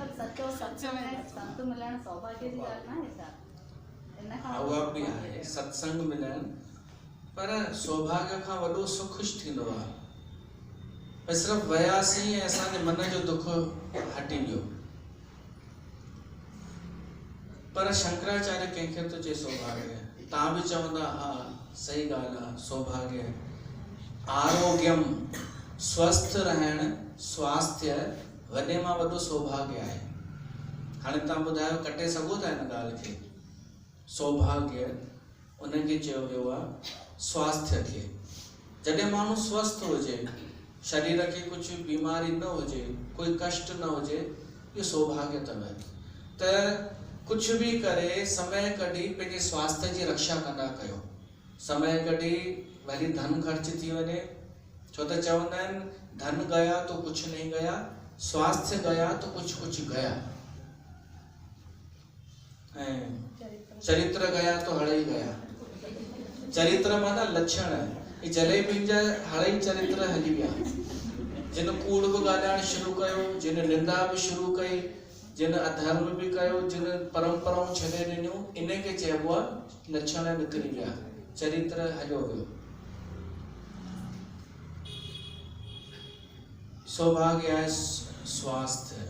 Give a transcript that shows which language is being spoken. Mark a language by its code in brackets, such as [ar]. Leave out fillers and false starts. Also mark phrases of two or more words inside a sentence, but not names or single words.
[sd] उहा बि आहे, सत्संग मिलण, पर सौभाग्य खां वॾो सुख थींदो आहे। पर सिर्फ़ु वियासीं ऐं असांजे मन जो दुख हटी वियो। पर शंकराचार्य कंहिंखे थो चए सौभाग्य? तव्हां बि चवंदा हा सही ॻाल्हि आहे, सौभाग्य। आरोग्यम, स्वस्थ रहण, स्वास्थ्य वॾे मां वॾो सौभाग्य आहे। हाणे तव्हां ॿुधायो, कटे सघो था हिन ॻाल्हि खे? सौभाग्य उनखे चयो वियो आहे स्वास्थ्य खे। जॾहिं माण्हू स्वस्थ हुजे, शरीर खे कुझु बीमारी न हुजे, कोई कष्ट न हुजे, इहो सौभाग्य अथव। त कुझु बि करे समय कढी पंहिंजे स्वास्थ्य जी रक्षा कंदा कयो। समय कढी भली धन ख़र्च थी वञे, छो त चवंदा आहिनि [hi] धन गया तो कुछ नहीं गया, स्वास्थ्य गया तो कुछ कुछ गया, [sd] ऐं [hi] चरित्र गया तो हड़े ही गया। [sd] चरित्र माना लक्षण, जलेबी जा हड़े चरित्र हली विया। जिन कूड़ बि ॻाल्हाइण शुरू कयो, जिन निंदा बि शुरू कई, जिन अधर्म बि कयो, जिन परंपराऊं छॾे ॾिनियूं, इनखे चइबो आहे लक्षण निकिरी विया, चरित्र हलियो वियो। सौभाग्य आहे स्वास्थ्य।